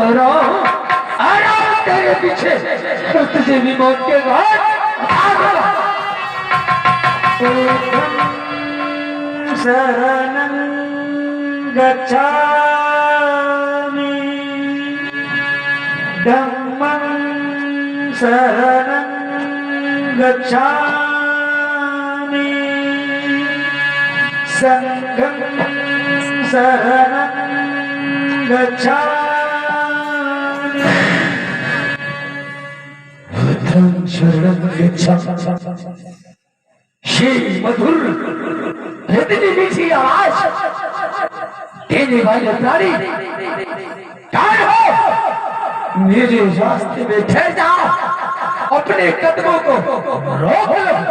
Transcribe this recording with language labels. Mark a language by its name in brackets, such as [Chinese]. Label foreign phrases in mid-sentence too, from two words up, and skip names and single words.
[Hindi] आ रहा हूं तेरे पीछे, तुझे भी मौत के बाद [Pali] शरणं गच्छामि धम्मं शरणं गच्छामि संघं शरणं गच्छामि। बुद्धं शरणं गच्छामि। [Hindi] ये मधुर हृदय मीठी आवाज देने वाले प्राणी कौन हो? मेरे रास्ते में ठहर जाओ, अपने कदमों को रोक लो।